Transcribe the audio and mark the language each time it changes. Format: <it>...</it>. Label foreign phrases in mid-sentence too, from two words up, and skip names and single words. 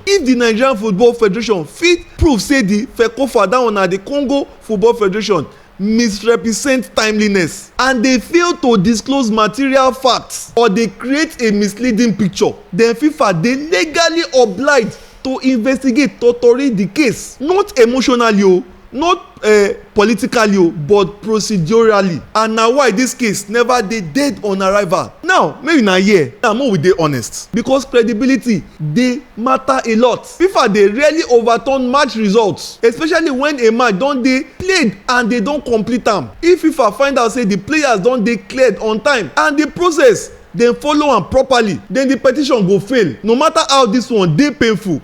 <pcm>If the Nigerian Football Federation fit prove say the FECOFA, that one na the Congo Football Federation, misrepresent timeliness and they fail to disclose material facts or they create a misleading picture, then FIFA dey legally obliged to investigate thoroughly the case, not emotionally o, not politically, but procedurally. And na why this case never dey dead on arrival. Now make una hear, now make we dey honest, because credibility dey matter a lot. FIFA dey rarely overturn match results, especially when a match don dey played and they don complete am. If FIFA find out say the players don dey cleared on time and the process dem follow am properly, then the petition go fail, no matter how this one dey painful.</pcm>